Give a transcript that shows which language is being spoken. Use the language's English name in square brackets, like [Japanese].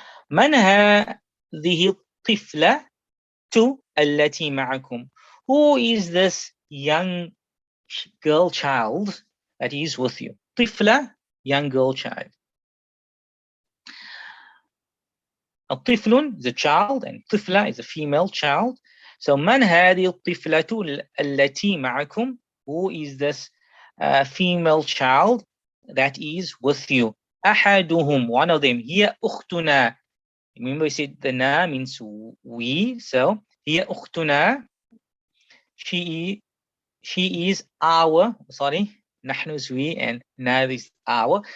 [Arabic] Man hadhihi الطفلة التي معكم? [English] Who is this young girl child that is with you? طفلة, young girl child. الطفل is a child and طفلة is a female child. So [Arabic] من هذه الطفلة التي معكم? [English] Who is this female child that is with you? أحدهم, one of them. [Arabic] هي أختنا. [English] Remember we said the na means we. So [Arabic] هي أختنا. [English] She is our, نحن is we and na is our.